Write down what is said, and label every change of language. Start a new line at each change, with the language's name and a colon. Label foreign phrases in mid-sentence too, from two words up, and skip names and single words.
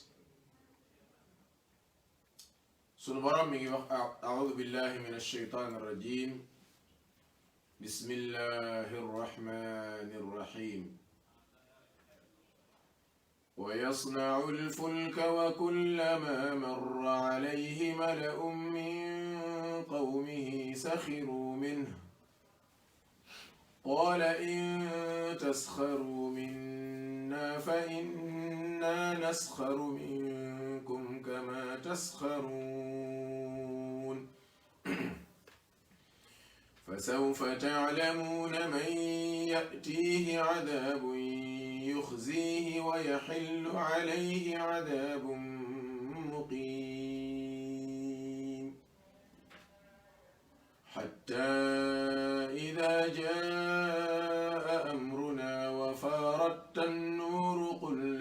Wolof: sunu borom mi ngi wax
Arabic: أعوذ بالله من الشيطان الرجيم بسم الله الرحمن الرحيم. ويصنع الفلك وكلما مر عليه ملأ من قومه سخروا منه قال إن تسخروا منا فإنا نسخر منكم كما تسخرون فسوف تعلمون من يأتيه عذاب يخزيه ويحل عليه عذاب مقيم حتى إذا جاء أمرنا وفارت النور قل